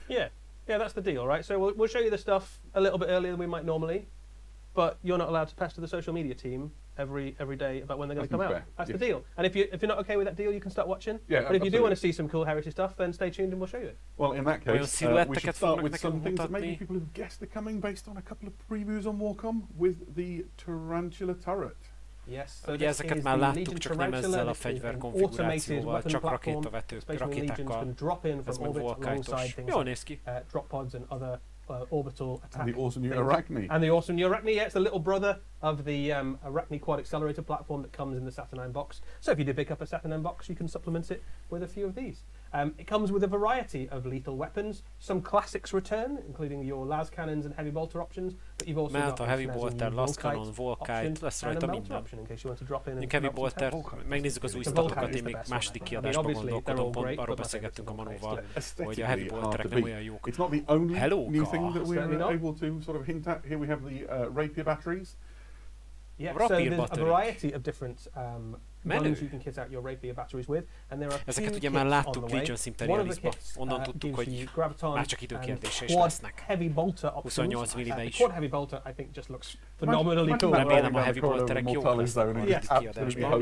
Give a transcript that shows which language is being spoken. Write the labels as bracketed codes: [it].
[en] Yeah, that's the deal, right? So we'll show you the stuff a little bit earlier than we might normally, but you're not allowed to pester the social media team every day about when they're going to come out. That's the deal. And if you're not okay with that deal, you can start watching. Yeah, but if you do want to see some cool Heresy stuff, then stay tuned and we'll show you it. Well, in that case, we should start with some things that maybe people have guessed are coming based on a couple of previews on Warcom with the Tarantula turret. Yes, so [hu] ugye ezeket már láttuk, csak nem ezzel a fegyverkonfigurációval, csak rakétákkal. Ez meg Volkite-os. Jól néz ki. [en] Drop pods and other orbital attack. And the awesome new Arachne. And the awesome new Arachne, yeah, it's the little brother of the Arachne Quad Accelerator platform that comes in the Saturnine box. So if you did pick up a Saturnine box, you can supplement it with a few of these. It comes with a variety of lethal weapons. Some classics return, including your las cannons and heavy bolter options, but you've also got [hu] a heavy bolter, las cannon, Volkite, lesz rajta minden. Én heavy bolter, megnézzük az új statokat, én még második kiadásban gondolkodom, pont arról beszélgettünk a Manóval, hogy a heavy bolterek nem olyan jók. [en] It's not the only new thing that we're able to sort of hint at. Here we have the rapier batteries. Yeah, so there's a variety of different guns you can kit out your rapier batteries with, and there are [hu] ezeket ugye már láttuk Legion Imperialisban, onnan tudtuk, hogy már csak időkérdése is lesznek. [en] Heavy bolter [hu] 28 mm-be is. [en] Quad heavy bolter I think just looks phenomenally cool. [hu] Remélem a heavy bolterek jók lesznek majd a kiadásban.